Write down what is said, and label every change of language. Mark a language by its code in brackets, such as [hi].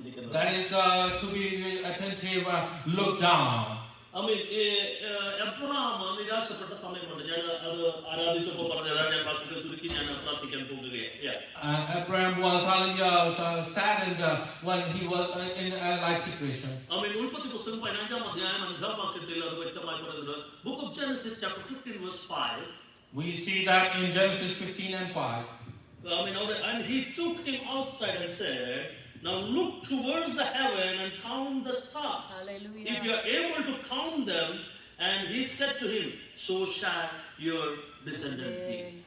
[en] that is to be attentive, look down. [ml] Abraham നിരാശപ്പെട്ട സമയമുണ്ട്. ഞാൻ അത് ആരാധിച്ചപ്പോൾ പറഞ്ഞതാണ്, ഞാൻ വാക്കുകൾ ചുരുക്കി ഞാൻ പ്രാർത്ഥിക്കാൻ പോകുകയാണ്. [en] Abraham was saddened when he was in a life situation. [ml] ഉൽപ്പത്തി പുസ്തകം 15-ാം അധ്യായം 5-ാം വാക്യത്തിൽ അത് വ്യക്തമായി പറയുന്നത്. [en] Book of Genesis chapter 15 verse 5. We see that in Genesis 15 and 5. And he took him outside and said, now look towards the heaven and count the stars. Hallelujah. If you are able to count them, and he said to him, so shall your descendant be.